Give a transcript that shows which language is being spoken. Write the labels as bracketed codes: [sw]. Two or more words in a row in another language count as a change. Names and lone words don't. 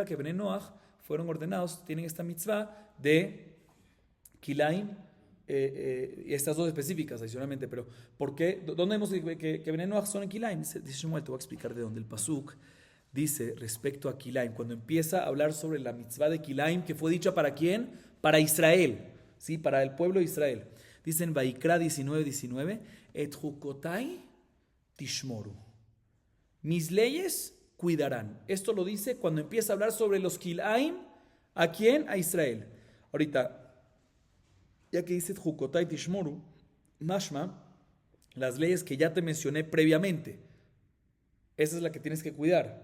[es] Que Bnei Noach fueron ordenados, tienen esta mitzvah de kilaim, y estas dos específicas adicionalmente. Pero ¿por qué? ¿Dónde vemos que Bnei Noach son en kilaim? Dice Shmuel, te voy a explicar de dónde. El pasuk dice respecto a kilaim, cuando empieza a hablar sobre la mitzvah de kilaim, que fue dicha ¿para quién? Para Israel, ¿sí? Para el pueblo de Israel. [he] Dicen Vaikra 19:19, את חקתי תשמרו, [es] mis leyes cuidarán. Esto lo dice cuando empieza a hablar sobre los kilaim. ¿A quién? A Israel. Ahorita, ya que dice [he] חקתי תשמרו, [es] mashma, las leyes que ya te mencioné previamente, esa es la que tienes que cuidar.